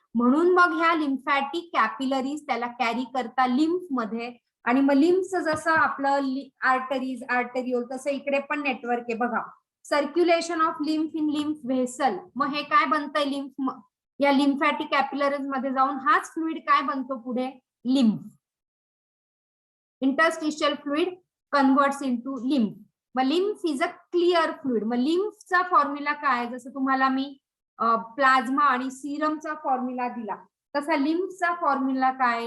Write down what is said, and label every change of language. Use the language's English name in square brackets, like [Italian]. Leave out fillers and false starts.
[Marathi] म्हणून मग ह्या लिम्फॅटिक कॅपिलरीज त्याला कॅरी करता लिम्फ मध्ये. आणि मग लिम्फचं जसं आपलं आर्टरीज, आर्टरिओल, तसं इकडे पण नेटवर्क आहे बघा. [English] Circulation of lymph in lymph vessel. [Marathi] मग हे काय बनतंय? लिम्फ, या लिम्फॅटिक कॅपिलरीज मध्ये जाऊन हाच फ्लुइड काय बनतो पुढे? Lymph. [English] Interstitial fluid converts into lymph. [Marathi] मग [English] Lymph is a clear fluid. [Marathi] मग लिम्फचा फॉर्म्युला काय? जसं तुम्हाला मी प्लाझ्मा आणि सिरमचा फॉर्म्युला दिला, तसा लिम्फचा फॉर्म्युला काय?